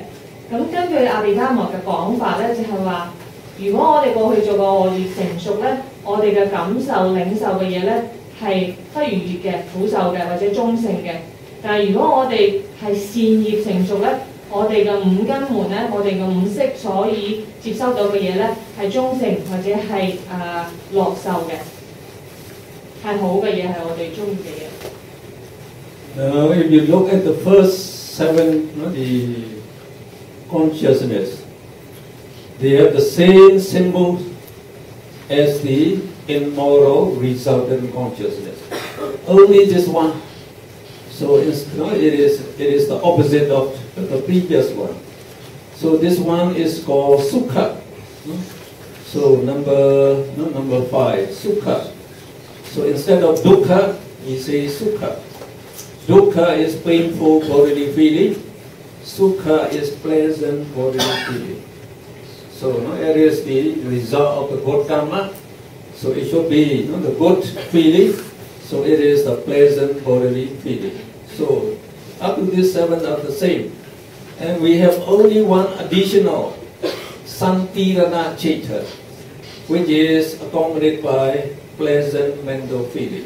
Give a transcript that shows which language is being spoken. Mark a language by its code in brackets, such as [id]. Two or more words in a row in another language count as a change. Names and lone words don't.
[yue] 咁根據阿毗達摩嘅講法咧，就係話，如果我哋過去做過惡業成熟咧，我哋嘅感受領受嘅嘢咧係不愉悅嘅、苦受嘅或者中性嘅。但係如果我哋係善業成熟咧，我哋嘅五根門咧，我哋嘅五色所以接收到嘅嘢咧係中性或者係樂受嘅，係好嘅嘢，係我哋中意嘅嘢。 [en] Now, if you look at the first seven, the consciousness, they have the same symbol as the immoral resultant consciousness. Only this one. So it is the opposite of the previous one. So this one is called sukha. So number 5, sukha. So instead of dukkha, we say sukha. Dukkha is painful bodily feeling. Sukha is pleasant bodily feeling. So it is the result of the good karma. So it should be the good feeling. So it is the pleasant bodily feeling. So up to these 7 are the same. And we have only one additional [pi] Santirana Chaita, [en] which is accompanied by pleasant mental feeling.